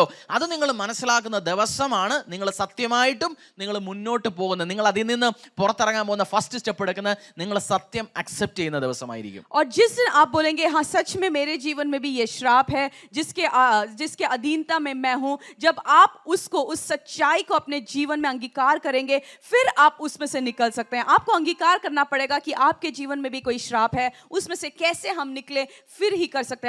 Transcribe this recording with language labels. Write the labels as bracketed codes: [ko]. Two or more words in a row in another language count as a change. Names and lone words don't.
[ml] അത് നിങ്ങൾ മനസ്സിലാക്കുന്ന ദിവസമാണ് നിങ്ങൾ സത്യമായിട്ടും നിങ്ങൾ മുന്നോട്ട് പോകുന്നത്. നിങ്ങൾ അതിൽ നിന്ന് പുറത്തിറങ്ങാൻ പോകുന്ന [en] first step [ml] എടുക്കുന്നത് നിങ്ങൾ സത്യം അക്സെപ്റ്റ് ചെയ്യുന്ന ദിവസമായിരിക്കും. [hi] और जिस दिन आप बोलेंगे हाँ सच में मेरे जीवन में भी ये श्राप है जिसके अधीनता में मैं हूं, जब आप उसको, उस सच्चाई को अपने जीवन में अंगीकार करेंगे, फिर आप उसमें से निकल सकते हैं. आपको अंगीकार करना पड़ेगा कि आपके जीवन में भी कोई श्राप है, उसमें से कैसे हम निकले, फिर ही कर सकते हैं.